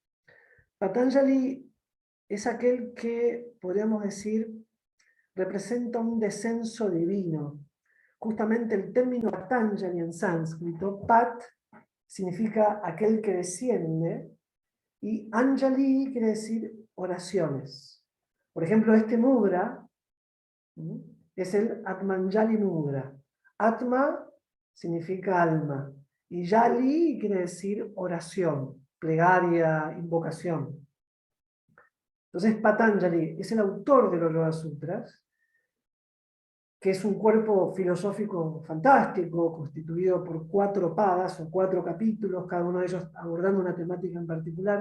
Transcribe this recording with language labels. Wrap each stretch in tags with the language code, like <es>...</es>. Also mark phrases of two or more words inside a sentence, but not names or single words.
<es>Patanjali es aquel que, podríamos decir, representa un descenso divino. Justamente el término Patanjali en sánscrito, Pat, significa aquel que desciende, y Anjali quiere decir oraciones. Por ejemplo, este mudra es el Atmanjali mudra. Atma significa alma, y Yali quiere decir oración, plegaria, invocación. Entonces Patanjali es el autor de los Yoga Sutras, que es un cuerpo filosófico fantástico, constituido por 4 padas o 4 capítulos, cada uno de ellos abordando una temática en particular.</es>